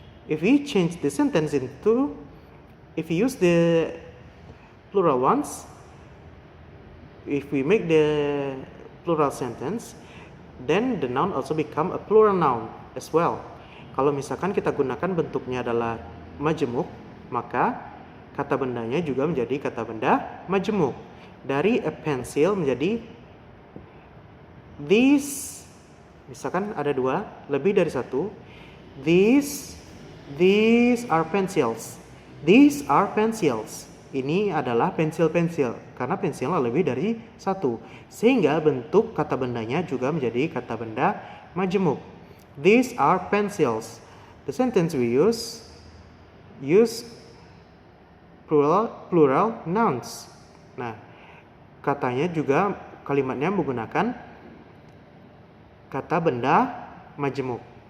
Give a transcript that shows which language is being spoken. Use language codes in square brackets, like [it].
[en] If we change the sentence if we use the plural ones, if we make the plural sentence, then the noun also become a plural noun as well. [id] Kalau misalkan kita gunakan bentuknya adalah majemuk, maka kata bendanya juga menjadi kata benda majemuk. Dari a pencil menjadi these, misalkan ada dua, lebih dari satu. [en] These are pencils. These are pencils. [id] Ini adalah pensil-pensil, karena pensilnya lebih dari satu. Sehingga bentuk kata bendanya juga menjadi kata benda majemuk. [en] These are pencils. The sentence we use plural nouns. [id] Nah, katanya juga kalimatnya menggunakan kata benda majemuk.